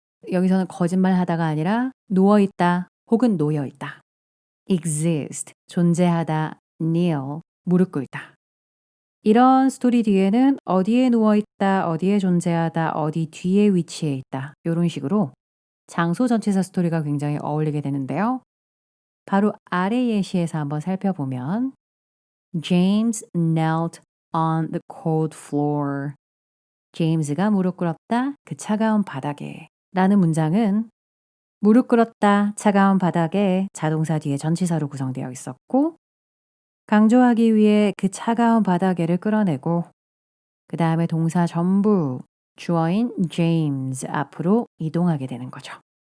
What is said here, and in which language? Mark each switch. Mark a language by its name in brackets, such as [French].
[Korean] 여기서는 거짓말 하다가 아니라 누워 있다 혹은 놓여 있다. exist, 존재하다, kneel, 무릎 꿇다. 이런 스토리 뒤에는 어디에 누워 있다, 어디에 존재하다, 어디 뒤에 위치해 있다. 이런 식으로 장소 전치사 스토리가 굉장히 어울리게 되는데요. 바로 아래 예시에서 한번 살펴보면 [English] James knelt on the cold floor. [Korean] 제임스가 무릎 꿇었다 그 차가운 바닥에 라는 문장은 무릎 꿇었다 차가운 바닥에 자동사 뒤에 전치사로 구성되어 있었고 강조하기 위해 그 차가운 바닥에를 끌어내고 그 다음에 동사 전부 주어인 James 앞으로 이동하게 되는 거죠.